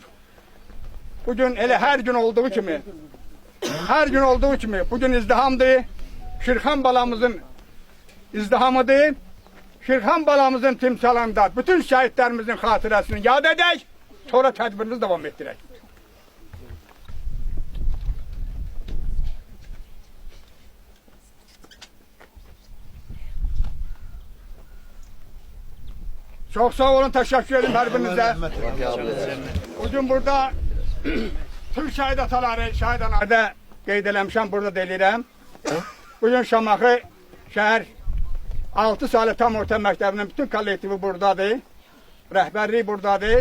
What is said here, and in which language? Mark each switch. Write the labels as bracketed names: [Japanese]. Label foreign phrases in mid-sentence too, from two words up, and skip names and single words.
[Azerbaijani] Bugün elə hər gün olduğu kimi, bugün izdihamdır. Şirxan balamızın izdihamıdır. Şirxan balamızın timsalında bütün şəhidlərimizin xatirəsini yad edək, sonra tədbirimizi davam etdirək. [Turkish] Çok sağ olun, teşekkür ederim her birinizə. [Azerbaijani] Bugün burada Türk şəhid ataları, şəhid analarda qeyd eləmişəm, burada deyilirəm. Bugün Şamaxı şəhər 6 salı tam orta məktəbinin bütün kollektivi buradadır. Rəhbərlik buradadır.